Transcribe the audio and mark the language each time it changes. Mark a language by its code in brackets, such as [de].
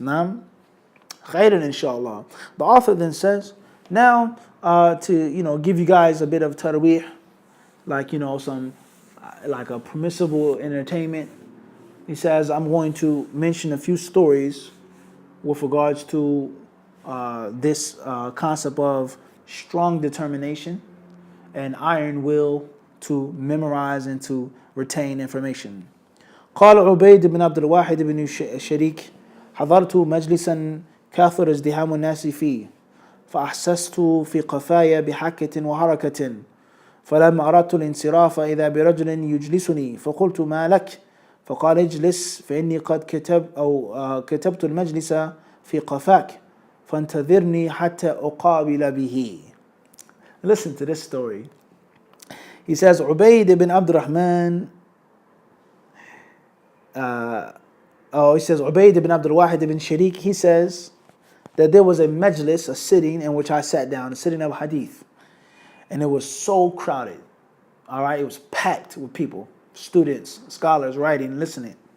[ar] Naam, khairan, [en] inshallah. The author then says, now, to give you guys a bit of tarweeh, like some like a permissible entertainment. He says, I'm going to mention a few stories with regards to this concept of strong determination and iron will to memorize and to retain information. [ar] قال عبيد بن عبد الواحد بن شريك حضرت مجلسا كثر ازدحام الناس فيه فأحسست في قفايا بحكة وحركة فلما أردت الانصراف إذا برجل يجلسني فقلت ما لك فقال اجلس فإني قد كتبت المجلس في قفاك فانتظرني حتى أقابل به. [en] Listen to this story. He says Ubayd ibn Abdurrahman he says Ubayd ibn Abdul Wahid ibn Sharik, he says that there was a majlis, a sitting in which I sat down, a sitting of hadith. And it was so crowded. Alright, it was packed with people, students, scholars, writing, listening.